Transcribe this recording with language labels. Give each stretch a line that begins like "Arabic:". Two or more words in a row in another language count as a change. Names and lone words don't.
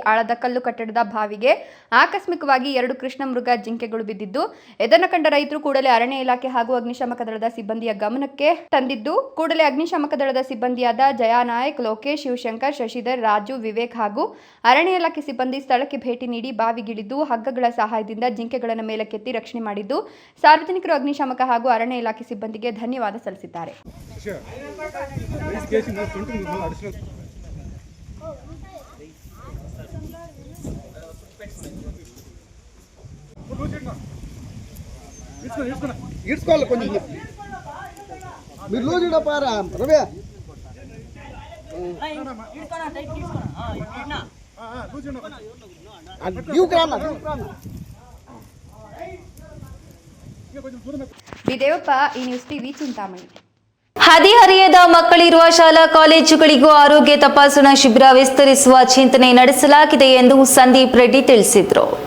Kannada: ಆಳದ ಕಲ್ಲು ಕಟ್ಟಡದ ಬಾವಿಗೆ ಆಕಸ್ಮಿಕವಾಗಿ 2 ಕೃಷ್ಣ ಮೃಗ ಜಿಂಕೆಗಳು ಬಿದ್ದಿದ್ದು, ಇದನ್ನು ಕಂಡ ರೈತರು ಕೂಡಲೇ ಅರಣ್ಯ ಇಲಾಖೆ ಹಾಗೂ ಅಗ್ನಿಶಾಮಕ ದಳದ ಸಿಬ್ಬಂದಿಯ ಗಮನಕ್ಕೆ ತಂದಿದ್ದು, ಕೂಡಲೇ ಅಗ್ನಿಶಾಮಕ ದಳದ ಸಿಬ್ಬಂದಿಯಾದ ಜಯಾ ನಾಯಕ್, ಲೋಕೇಶ್, ಶಿವಶಂಕರ್, ಶಶಿಧರ್, ರಾಜು, ವಿವೇಕ್ ಹಾಗೂ ಅರಣ್ಯ ಇಲಾಖೆ ಸಿಬ್ಬಂದಿ ಸ್ಥಳಕ್ಕೆ ಭೇಟಿ ನೀಡಿ ಬಾವಿಗಿಳಿದು ಹಗ್ಗಗಳ ಸಹಾಯದಿಂದ ಜಿಂಕೆಗಳನ್ನು ಮೇಲಕ್ಕೆತ್ತಿ ರಕ್ಷಣೆ ಮಾಡಿದ್ದು, ಸಾರ್ವಜನಿಕರು ಅಗ್ನಿಶಾಮಕ ಹಾಗೂ ಅರಣ್ಯ ಇಲಾಖೆ ಸಿಬ್ಬಂದಿಗೆ ಧನ್ಯವಾದ ಸಲ್ಲಿಸಿದ್ದಾರೆ.
Telugu: ఇడ్చుకోవాలి కొంచెం మీరు లూజ్ ఇడపారా రవి
Kannada: ಬಿದೇವಪ್ಪ, ಈ ನ್ಯೂಸ್ ಟಿವಿ, ಚಿಂತಾಮಣಿ. ಹದಿಹರೆಯದ ಮಕ್ಕಳಿರುವ ಶಾಲಾ ಕಾಲೇಜುಗಳಿಗೂ ಆರೋಗ್ಯ ತಪಾಸಣಾ ಶಿಬಿರ ವಿಸ್ತರಿಸುವ ಚಿಂತನೆ ನಡೆಸಲಾಗಿದೆ ಎಂದು ಸಂದೀಪ್ ರೆಡ್ಡಿ ತಿಳಿಸಿದರು.